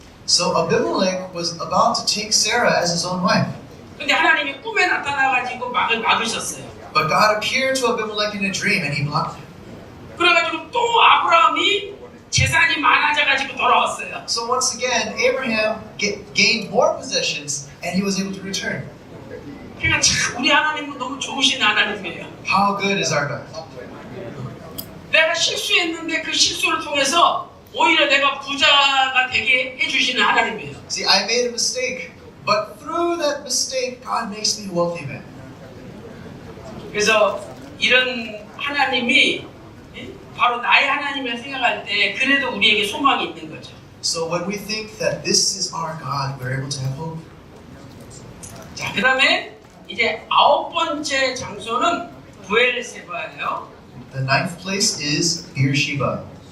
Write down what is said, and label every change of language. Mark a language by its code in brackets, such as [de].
[en] So Abimelech was about to take Sarah as his own wife. [ko] 근데 하나님이 꿈에 나타나가지고 막으셨어요. [en] But God appeared to Abimelech in a dream and he blocked it. [ko] 그래가지고 또 아브라함이 재산이 많아져가지고 돌아왔어요. [en] So once again, Abraham gained more possessions and he was able to return. [ko] 그러니까 참 우리 하나님은 너무 좋으신 하나님이에요. [en] How good is our God? [ko] 내가 실수했는데 그 실수를 통해서 오히려 내가 부자가 되게 해주시는 하나님이에요. [en] See, I made a mistake, but through that mistake, God makes me a wealthy man. [ko] 그래서 이런 하나님이 바로 나의 하나님을 생각할 때 그래도 우리에게 소망이 있는 거죠. [en] So when we think that this is our God, we're able to have hope. [ko] 자, 그 다음에 이제 9번째 장소는 부엘세바예요. [en] The ninth place is Beersheba.